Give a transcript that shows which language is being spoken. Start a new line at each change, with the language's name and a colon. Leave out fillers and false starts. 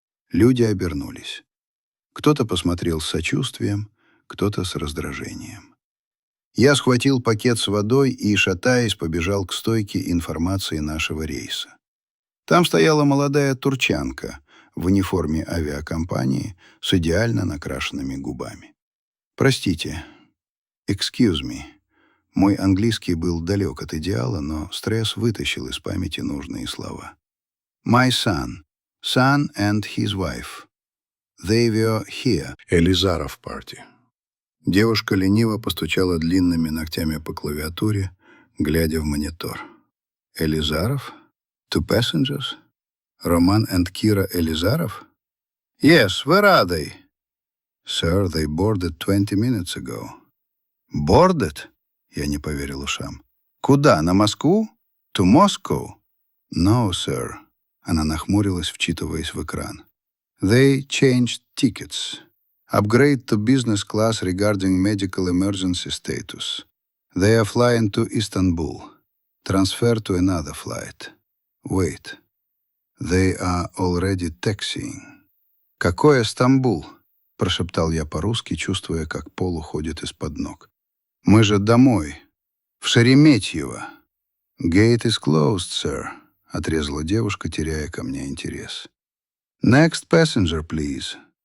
Russian: Люди обернулись. Кто-то посмотрел с сочувствием, кто-то с раздражением. Я схватил пакет с водой и, шатаясь, побежал к стойке информации нашего рейса. Там стояла молодая турчанка в униформе авиакомпании с идеально накрашенными губами. «Простите,
English: excuse me».
Russian: Мой английский был далек от идеала, но стресс вытащил из памяти нужные слова.
English: «My son and his wife. They were here».
Russian: Элизаров party. Девушка лениво постучала длинными ногтями по клавиатуре, глядя в монитор.
English: «Элизаров? Two passengers? Роман and Kira Элизаров? Yes, where are they? Sir, they boarded 20 minutes ago». «Boarded?»
Russian: Я не поверил ушам. «Куда? На Москву?
English: To Moscow?» «No, sir».
Russian: Она нахмурилась, вчитываясь в экран.
English: «They changed tickets. Upgrade to business class regarding medical emergency status. They are flying to Istanbul. Transfer to another flight. Wait. They are already taxiing».
Russian: «Какой Стамбул?» — прошептал я по-русски, чувствуя, как пол уходит из-под ног. «Мы же домой. В Шереметьево».
English: «Gate is closed, sir»,
Russian: — отрезала девушка, теряя ко мне интерес.
English: «Next passenger, please».